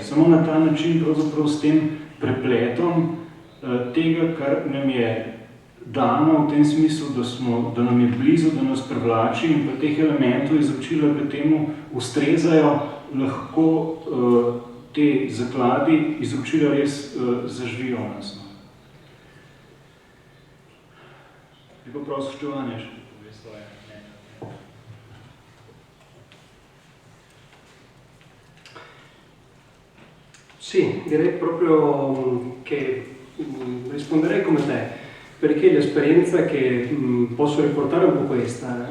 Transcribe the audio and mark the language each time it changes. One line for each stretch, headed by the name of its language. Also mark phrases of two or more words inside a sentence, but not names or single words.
Slovenian: Samo na ta način, pravzaprav s tem prepletom tega, kar nam je dano v tem smislu, da nam je blizu, da nas privlači in pa teh elementov izročila, ki temu ustrezajo, lahko te zakladi izročila res zaživijo nas. Je pa prav spoštovanje še pove svoje.
Italian: Sì, direi proprio che risponderei come te, perché l'esperienza che posso riportare è un po' questa.